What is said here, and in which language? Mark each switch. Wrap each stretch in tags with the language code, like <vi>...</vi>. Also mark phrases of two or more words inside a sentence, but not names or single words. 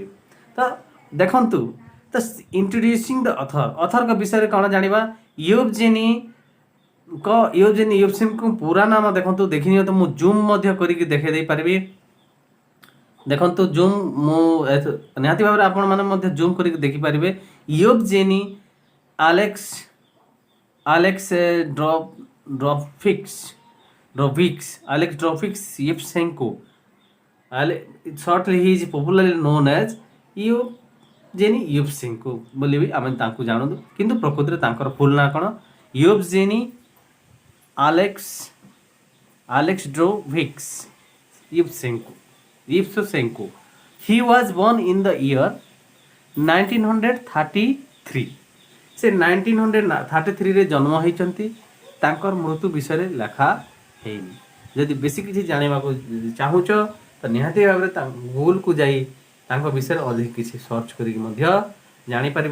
<or>ତ ଦେଖନ୍ତୁ, ତ</or> <en>introducing the authorଙ୍କ</en> <or>ବିଷୟରେ କ'ଣ ଜାଣିବା? ୟୁବଜେନି ପୁରା ନାମ ଦେଖନ୍ତୁ, ଦେଖିନିଅନ୍ତୁ। ମୁଁ ଜୁମ୍ ମଧ୍ୟ କରିକି ଦେଖାଇ ଦେଇପାରିବି। ଦେଖନ୍ତୁ ଜୁମ୍, ମୁଁ ନିହାତି ଭାବରେ ଆପଣମାନେ ମଧ୍ୟ ଜୁମ୍ କରିକି ଦେଖିପାରିବେ। ୟୁବଜେନି Alexandrovich Yevsenko.</or> <en>Shortly he is popularly known as Yevgeny Yevsenko</en> <or>ବୋଲି ବି ଆମେ ତାଙ୍କୁ ଜାଣନ୍ତୁ, କିନ୍ତୁ ପ୍ରକୃତରେ ତାଙ୍କର ଫୁଲ୍ ନାଁ କ'ଣ? Yevgeny Alexandrovich Yevsenko.</or> <en>He was born in the year 1933.</en> <or>ସେ 1933ରେ ଜନ୍ମ ହେଇଛନ୍ତି। ତାଙ୍କର ମୃତ୍ୟୁ ବିଷୟରେ ଲେଖା ହେଇନି। ଯଦି ବେଶୀ କିଛି ଜାଣିବାକୁ ଚାହୁଁଛ ତ ନିହାତି ଭାବରେ ଗୁଗୁଲକୁ ଯାଇ ତାଙ୍କ ବିଷୟରେ ଅଧିକ କିଛି ସର୍ଚ୍ଚ କରିକି ମଧ୍ୟ ଜାଣିପାରିବ।</or>